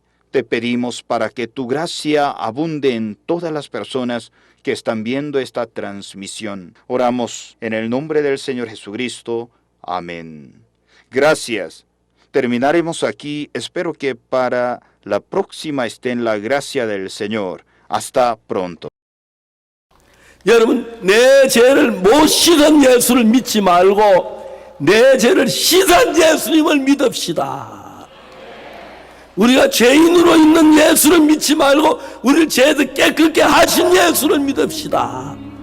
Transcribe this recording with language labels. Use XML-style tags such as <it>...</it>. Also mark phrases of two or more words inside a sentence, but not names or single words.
<es>Te pedimos para que tu gracia abunde en todas las personas que están viendo esta transmisión. Oramos en el nombre del Señor Jesucristo. Amén. Gracias. Terminaremos aquí. Espero que para la próxima esté en la gracia del Señor. Hasta pronto.</es> <ko>여러분, 내 죄를 못 씻은 예수를 믿지 말고 내 죄를 씻은 예수님을 믿읍시다. 우리가 죄인으로 있는 예수를 믿지 말고 우리를 죄도 깨끗게 하신 예수를 믿읍시다.</ko>